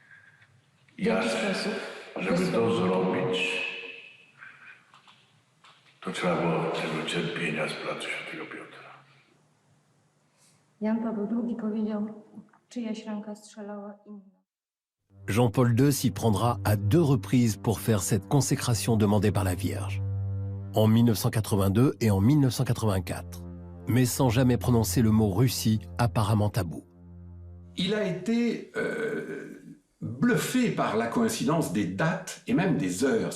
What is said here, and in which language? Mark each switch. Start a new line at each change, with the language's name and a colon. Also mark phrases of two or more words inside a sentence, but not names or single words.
Polish: W jaki sposób? Żeby to zrobić, To trzeba było tego cierpienia z pracy świętego Piotra. Jan Paweł II powiedział, czyjaś ręka strzelała inna.
French: Jean-Paul II s'y prendra à 2 reprises pour faire cette consécration demandée par la Vierge. En 1982 et en 1984. Mais sans jamais prononcer le mot Russie, apparemment tabou. Il a été bluffé par la coïncidence des dates et même des heures.